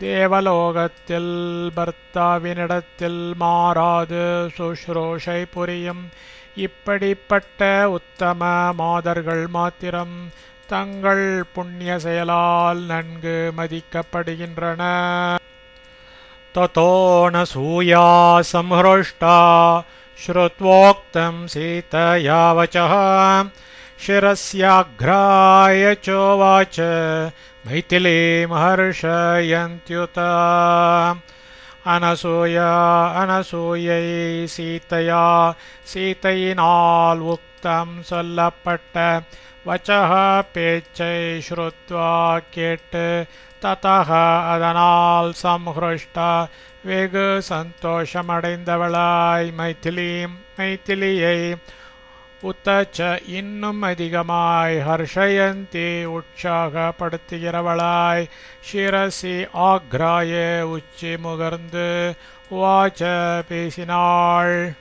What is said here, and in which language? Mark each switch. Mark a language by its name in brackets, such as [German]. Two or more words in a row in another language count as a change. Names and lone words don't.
[Tamil] தேவலோகத்தில் பர்த்தாவினிடத்தில் மாறாது சுஷ்ரூஷை புரியும் இப்படிப்பட்ட உத்தம மாதர்கள் மாத்திரம் தங்கள் புண்ணிய செயலால் நன்கு மதிக்கப்படுகின்றன. [Sanskrit] ततो न सूया संहृष्टा श्रुत्वोक्तं सीतया वचः शिरस्याघ्राय चोवाच मैथिलीं हर्षयन्त्युत अनसूयै सीतया सीतैनाल् उक्तं சொல்லப்பட்ட वचः [Tamil] பேச்சை श्रुत्वा கேட்டு ततः அதனால் சம்ஹ்ருஷ்டா வெகு சந்தோஷமடைந்தவளாய் மைதிலியை உத்தச்ச இன்னும் அதிகமாய் ஹர்ஷயந்தி உற்சாகப்படுத்துகிறவளாய் [Sanskrit] शिरसि आघ्राय [Tamil] உச்சி முகர்ந்து வாச்ச பேசினாள்.